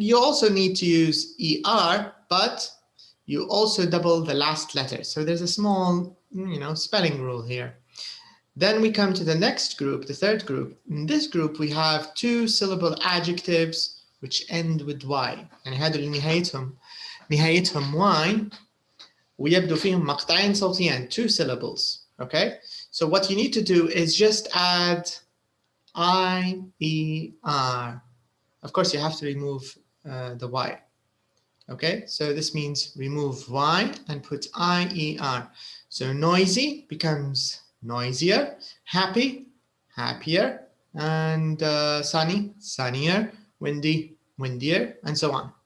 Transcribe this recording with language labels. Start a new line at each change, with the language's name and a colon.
English: You also need to use ER, but you also double the last letter. So there's a small, spelling rule here. Then we come to the next group, the third group. In this group, we have two syllable adjectives which end with Y.
Arabic: يعني هذول اللي نهايتهم Y ويبدو فيهم مقطعين صوتيين,
English: 2 syllables. Okay? So what you need to do is just add I-E-R. Of course, you have to remove the Y. Okay, so this means remove Y and put I-E-R. So noisy becomes noisier, happy, happier, and sunny, sunnier, windy, windier, and so on.